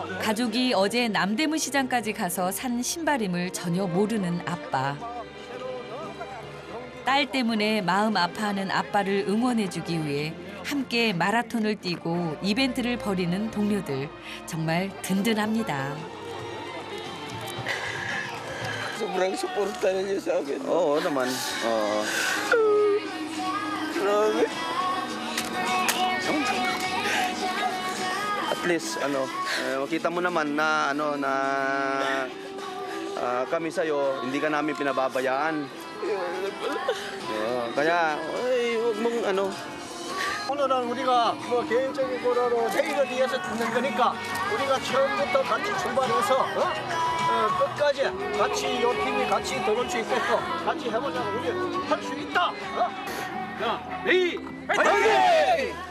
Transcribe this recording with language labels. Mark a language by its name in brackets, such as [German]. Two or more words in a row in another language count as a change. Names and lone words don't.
[Korean] 가족이 어제 남대문 시장까지 가서 산 신발임을 전혀 모르는 아빠. 딸 때문에 마음 아파하는 아빠를 응원해주기 위해 함께 마라톤을 뛰고 이벤트를 벌이는 동료들. 정말 든든합니다. [Filipino] Sobrang suporta niyo sa akin. Oo naman. Grabe. At least makita mo naman na kami sa'yo, hindi ka namin pinababayaan. Kaya huwag mong [Korean] 오늘은 우리가 개인적인 거로 내일을 위해서 듣는 거니까 우리가 처음부터 같이 출발해서 끝까지 같이 이 팀이 같이 들어올 수 있게끔 같이 해보자고 우리 할 수 있다. 자, 레이 화이팅!